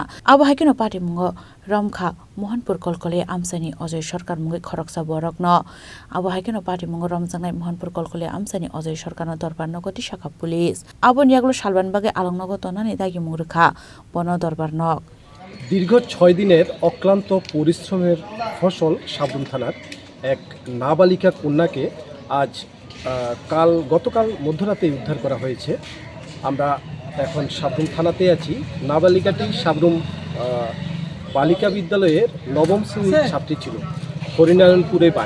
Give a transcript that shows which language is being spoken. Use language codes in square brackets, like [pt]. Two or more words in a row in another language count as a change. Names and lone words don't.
[trp] Abo haikino pati mungo Romkha Mohanpur kolkoli amsani Ojoy Sarkar mungi khoroksa borokno. Abo haikino pati mungo romjangnai Mohanpur kolkoli amsani Ojoy Sarkarno dorbar nogoti shaka pulis. Abo niaglo shalban bage alongnogo tonani dagi mungruka bono dorbar nog. [bn] দীর্ঘ 6 দিনের অক্লান্ত পরিশ্রমের ফসল সাবরুম থানার এক নাবালিকা কন্যাকে আজ গতকাল মধ্যরাতে উদ্ধার করা হয়েছে। আমরা এখন সাবরুম থানাতে আছি। নাবালিকাটি সাবরুম বালিকা বিদ্যালয়ের নবম শ্রেণীর ছাত্রী ছিল, হরিনারায়ণপুরে বাড়ি।